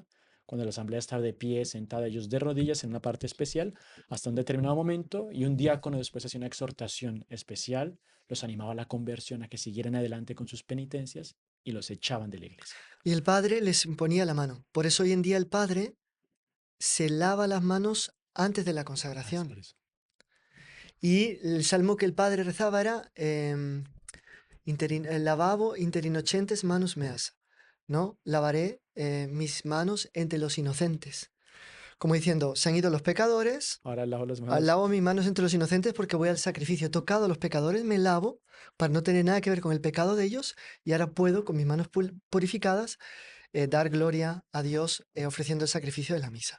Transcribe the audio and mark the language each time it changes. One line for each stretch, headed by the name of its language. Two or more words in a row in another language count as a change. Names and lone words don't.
Spanish: Cuando la asamblea estaba de pie, sentada, ellos de rodillas en una parte especial, hasta un determinado momento, y un diácono después hacía una exhortación especial, los animaba a la conversión, a que siguieran adelante con sus penitencias, y los echaban de la iglesia. Y el padre les imponía la mano. Por eso hoy en día el padre se lava las manos antes de la Ah, es por consagración. eso. Y el salmo que el padre rezaba era
Latin: lavabo interinocentes manus meas,
Spanish: ¿no? Lavaré mis manos entre los inocentes. Como diciendo, se han ido los pecadores, Ahora lavo las manos. lavo mis manos entre los inocentes porque voy al sacrificio. He tocado a los pecadores, me lavo para no tener nada que ver con el pecado de ellos y ahora puedo, con mis manos purificadas, dar gloria a Dios ofreciendo el sacrificio de la misa.